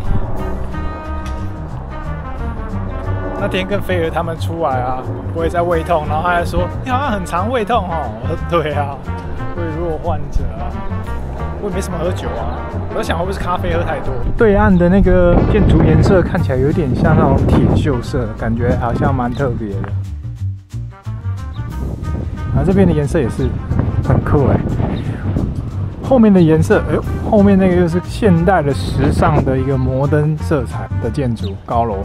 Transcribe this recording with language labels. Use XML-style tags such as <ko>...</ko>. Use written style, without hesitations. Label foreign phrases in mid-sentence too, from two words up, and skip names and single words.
<zh>那天跟菲兒他們出來啊，我也在胃痛，然後他還說你好像很常胃痛哦。我說對啊，胃弱患者啊，我也沒什麼喝酒啊。我在想會不會是咖啡喝太多？對岸的那個建築顏色看起來有點像那種鐵鏽色，感覺好像蠻特別的。這邊的顏色也是很酷哎。後面的顏色，哎呦，後面那個又是現代的、時尚的一個摩登色彩的建築高樓。</zh>